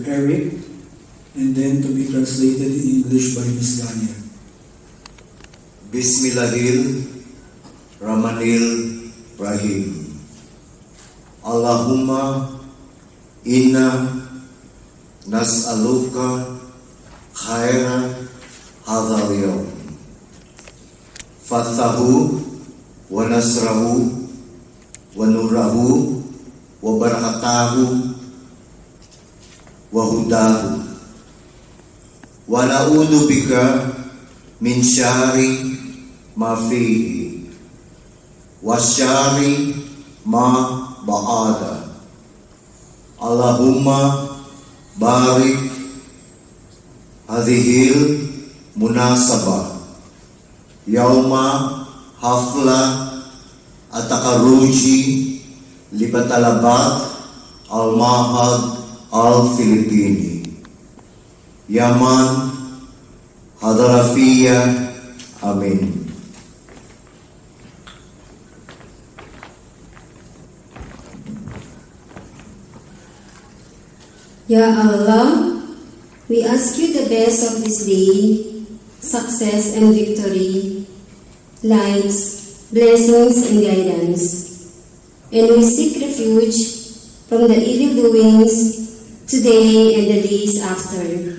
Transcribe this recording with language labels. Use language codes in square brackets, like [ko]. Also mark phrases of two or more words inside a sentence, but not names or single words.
[en] Eric and then to be translated in English by Ms. Gania. [ar] بسم الله الرحمن الرحيم. اللهم إنا نسألك خير هذا اليوم فتحه ونصره ونوره وبركته وهداه ونعوذ بك من شر ما فيه وشر ما بعده. اللهم بارك هذه المناسبة يوم حفلة التخرج لطالبات المعهد الفلبيني يمن حضرفية. Amin. يا الله, [en] we ask you the best of this day, success and victory, lights, blessings and guidance. And we seek refuge from the evil doings today and the days after.